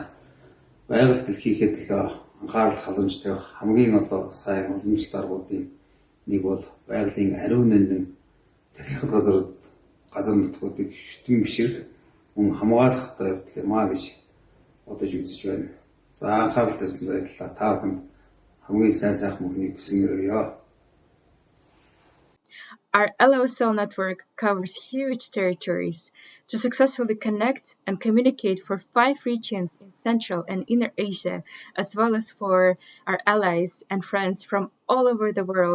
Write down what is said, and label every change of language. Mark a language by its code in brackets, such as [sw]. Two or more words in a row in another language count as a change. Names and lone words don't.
[mn] Байгаль дэлхийхэд л анхаарал халамж тавих хамгийн сайн уламжлалт аргуудын нэг бол байгалийн ариун нандин тахилгал газар газар нутгуудыг шүтэн бишрэх мөн хамгаалах явдал юм а гэж бодож үзэж байна. За анхаарал тавьсан баярлалаа. Та бүхэнд хамгийн сайхан мөхнийг хүсэмээрээ. [en] Our LOSL network covers huge territories to successfully connect and communicate for 5 regions in Central and Inner Asia, as well as for our allies and friends from all over the world.